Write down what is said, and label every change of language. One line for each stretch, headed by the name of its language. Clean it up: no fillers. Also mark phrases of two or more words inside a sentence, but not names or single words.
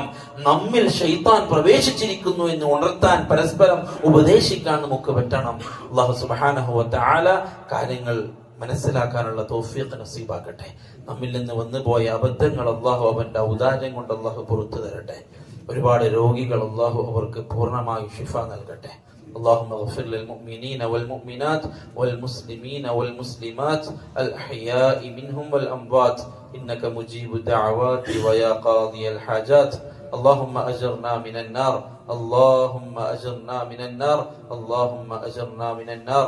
Malayalam: നമ്മിൽ ശൈത്താൻ പ്രവേശിച്ചിരിക്കുന്നു എന്ന് ഉണർത്താൻ പരസ്പരം ഉപദേശിക്കാൻ നമുക്ക് പറ്റണം.
Arabic: الله سبحانه وتعالى
Malayalam: കാര്യങ്ങൾ മനസ്സിലാക്കാനുള്ള തൗഫീഖ് നസീബാക്കട്ടെ. നമ്മിൽ നിന്ന് വന്നുപോയ അബദ്ധങ്ങൾ അല്ലാഹു അവന്റെ ഔദാര്യം കൊണ്ട് അല്ലാഹു പുറത്തു തരട്ടെ. ഒരുപാട് രോഗികൾ അല്ലാഹു അവർക്ക് പൂർണ്ണമായി ശിഫ നൽകട്ടെ.
Arabic: اللهم اغفر للمؤمنين والمؤمنات والمسلمين والمسلمات الأحياء منهم والأموات إنك مجيب الدعوات ويا قاضي الحاجات. اللهم أجرنا من النار، اللهم أجرنا من النار، اللهم أجرنا من النار.